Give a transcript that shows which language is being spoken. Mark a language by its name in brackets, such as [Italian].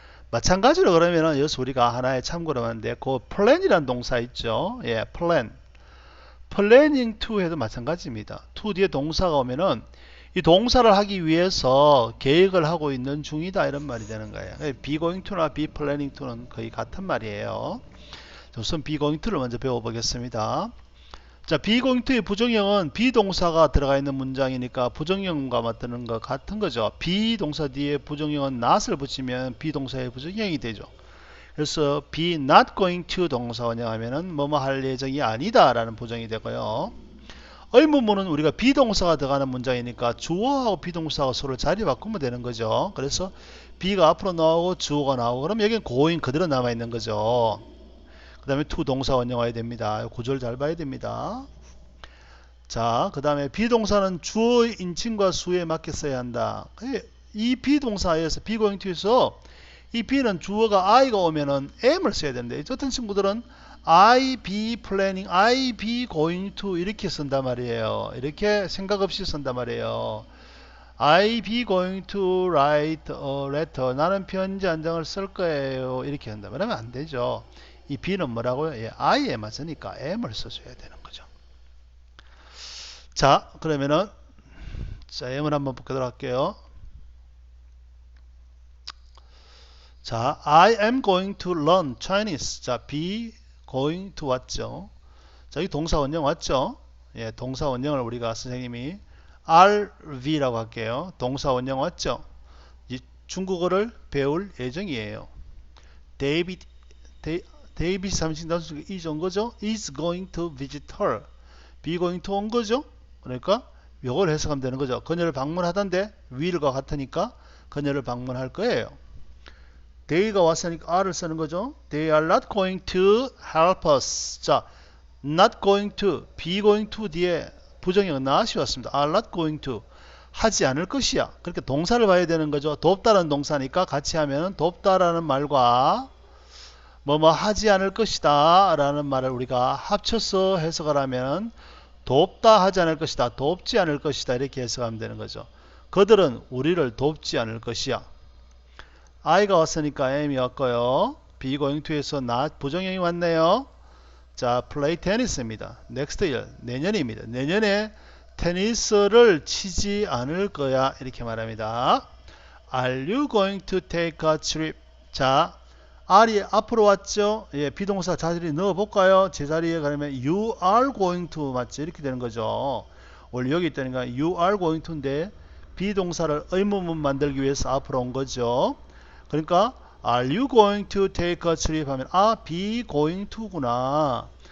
[Korean] 마찬가지로 그러면은 여기서 우리가 하나의 참고로 하는데 그 plan이라는 동사 있죠. 예, plan. planning to 해도 마찬가지입니다. to 뒤에 동사가 오면은 이 동사를 하기 위해서 계획을 하고 있는 중이다 이런 말이 되는 거예요. be going to나 be planning to는 거의 같은 말이에요. 우선 be going to를 먼저 배워보겠습니다. 자, be going to의 부정형은 비동사가 들어가 있는 문장이니까 부정형과 맞드는 것 같은 거죠. 비동사 뒤에 부정형은 not을 붙이면 비동사의 부정형이 되죠. 그래서 be not going to 동사 원형하면은 뭐뭐 할 예정이 아니다 라는 부정이 되고요. 의문문은 우리가 비동사가 들어가는 문장이니까 주어하고 비동사가 서로 자리 바꾸면 되는 거죠. 그래서 be가 앞으로 나오고 주어가 나오고 그럼 여기는 going 그대로 남아 있는 거죠. 그 다음에 to 동사 원형 와야 됩니다. 구절 잘 봐야 됩니다. 자, 그 다음에 비동사는 주어의 인칭과 수에 맞게 써야 한다. 이 비동사에서 be going to에서 이 be는 주어가 I가 오면은 am을 써야 되는데 어떤 친구들은 I be planning, I be going to 이렇게 쓴단 말이에요. 이렇게 생각 없이 쓴단 말이에요. [English] I be going to write a letter. [Korean] 나는 편지 한 장을 쓸 거예요. 이렇게 한다. 그러면 안 되죠. 이 be는 뭐라고요? 예, I에 맞으니까 am을 써줘야 되는 거죠. 자, 그러면은 자, am을 한번 보도록 할게요. [English] 자, I am going to learn Chinese. 자, be going to 왔죠. [Korean] 자, 이 동사 원형 왔죠. 예, 동사 원형을 우리가 선생님이 RV라고 할게요. 동사 원형 왔죠. 이 중국어를 배울 예정이에요. 데이비드 3인 단수 is 온 거죠. [English] is going to visit her. be going to 온 거죠. [Korean] 그러니까 이걸 해석하면 되는 거죠. 그녀를 방문하던데 will과 같으니까 그녀를 방문할 거예요. they가 왔으니까 R을 쓰는 거죠. [English] They are not going to help us. 자, not going to, be going to 뒤에 부정형 not이 왔습니다. are not going to. 하지 않을 것이야. [Korean] 그렇게 동사를 봐야 되는 거죠. 돕다라는 동사니까 같이 하면 돕다라는 말과 뭐뭐 하지 않을 것이다 라는 말을 우리가 합쳐서 해석을 하면 돕다 하지 않을 것이다. 돕지 않을 것이다. 이렇게 해석하면 되는 거죠. 그들은 우리를 돕지 않을 것이야. I가 왔으니까 am이 왔고요. be going to에서 not 부정형이 왔네요. 자, play tennis입니다. next year, 내년입니다. [English] 내년에 테니스를 치지 않을 거야. 이렇게 말합니다. Are you going to take a trip? 자, [Korean] R이 앞으로 왔죠. 예, 비동사 자리에 넣어볼까요? [English] 제자리에 그러면 you are going to 맞죠? [Korean] 이렇게 되는 거죠. 원래 여기 있다니까 you are going to인데 비동사를 의문문 만들기 위해서 앞으로 온 거죠. [English] 그러니까 are you going to take a trip 하면 be going to구나.